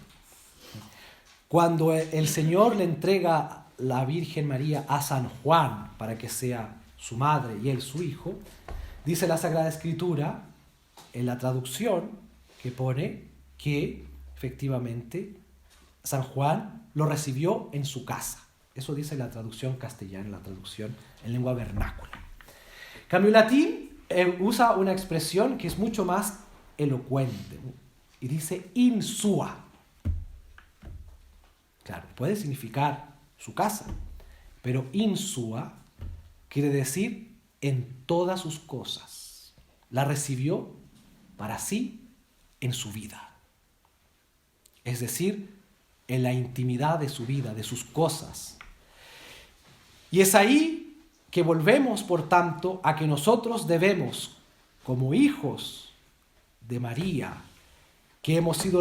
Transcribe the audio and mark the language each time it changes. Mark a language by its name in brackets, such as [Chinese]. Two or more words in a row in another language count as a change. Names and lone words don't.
[Spanish] Cuando el Señor le entrega la Virgen María a San Juan para que sea su madre y él su hijo, dice la Sagrada Escritura en la traducción que pone que efectivamente San Juan lo recibió en su casa. Eso dice la traducción castellana, la traducción en lengua vernácula. En cambio, el latín usa una expresión que es mucho más elocuente y dice [Latin] in sua. [Spanish] Claro, puede significar su casa, pero [Latin] in sua [Spanish] quiere decir en todas sus cosas. La recibió para sí en su vida. Es decir, en la intimidad de su vida, de sus cosas. Y es ahí que volvemos, por tanto, a que nosotros debemos, como hijos de María, que hemos sido